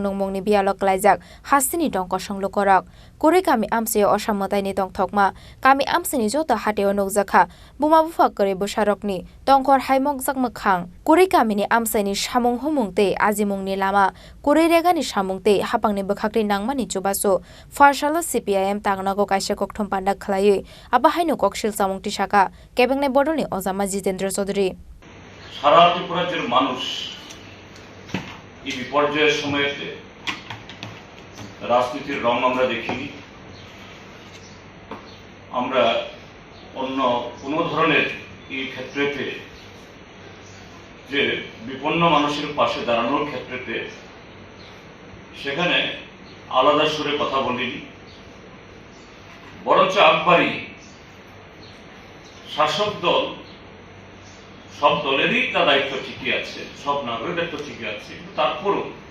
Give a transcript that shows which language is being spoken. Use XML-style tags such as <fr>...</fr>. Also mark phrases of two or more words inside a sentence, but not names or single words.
<trp>nungmungni bialo kalajak hastani tongko songluk geri kami amsayo osamataini tongthokma kami amsani joto hateo nukjakha buma bufa kore busarokni tongkor haimok jakmakhang geri kamini amsaini samung humung te ajimungni lama geri regani samung te hapangni bkhakri nangmani chubasu pharsalo CPIM tangnago kaisa kokthum panda khlai aba haino koksil samung tisaka kebengnai bodolni ojama Jitendra Choudhury</trp> <bn>সারা ত্রিপুরা রাজ্যের মানুষ এই বিপর্যয়ের সময়তে রাজনীতির রং আমরা দেখিনি আমরা অন্য কোনো ধরনের এই ক্ষেত্রেতে যে বিপন্ন মানুষের পাশে দাঁড়ানোর ক্ষেত্রেতে সেখানে আলাদা সুরে কথা বলিনি বরঞ্চ একবারই শাসক দল সব দলেরই তার দায়িত্ব ঠিকই আছে সব নাগরিক দায়িত্ব ঠিকই আছে তারপরও</bn>